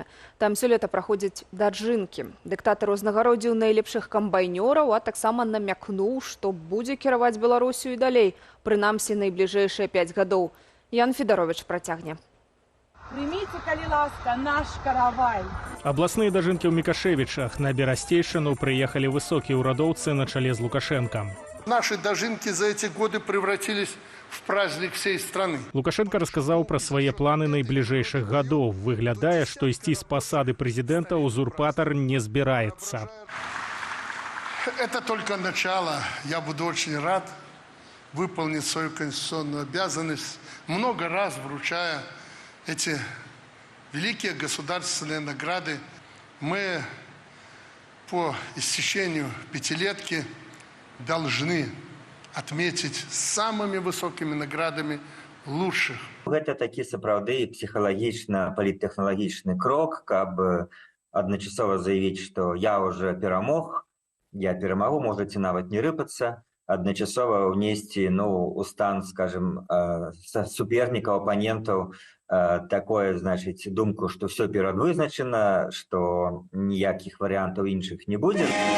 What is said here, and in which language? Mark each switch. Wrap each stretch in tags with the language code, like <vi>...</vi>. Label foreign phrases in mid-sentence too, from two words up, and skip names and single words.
<be>Там сёлета праходзяць даджынкі. Дыктатар узнагародзіў найлепшых камбайнёраў, а таксама намякнуў, што будзе кіраваць Беларусю і далей, прынамсі найбліжэйшыя 5 гадоў. Ян Федарович працягне. Прыміце, калі ласка, наш каравай. Абласныя дажынкі ў Мікашэвічах. На Берасцейшчыну прыехалі высокія ўрадоўцы на чале з Лукашенком.</be> <ru>Наши дожинки за эти годы превратились в праздник всей страны. Лукашенко рассказал про свои планы наиближайших годов. Выглядая, что идти с посады президента узурпатор не собирается. Это только начало. Я буду очень рад выполнить свою конституционную обязанность, много раз вручая эти великие государственные награды. Мы по истечению 5-летки должны отметить самыми высокими наградами лучших.</ru> <be>Гэта такі сапраўды псіхалагічна паліттэхналагічны крок, каб адначасова заявіць, што я ўжо перамог, я перамагу, можаце нават не рыпацца, адначасова ўнесці у стан, скажем, супернікаў, апанентаў такое, значыць, думку, што ўсё перадвызначана, што ніякіх варыянтаў іншых не будзе.</be>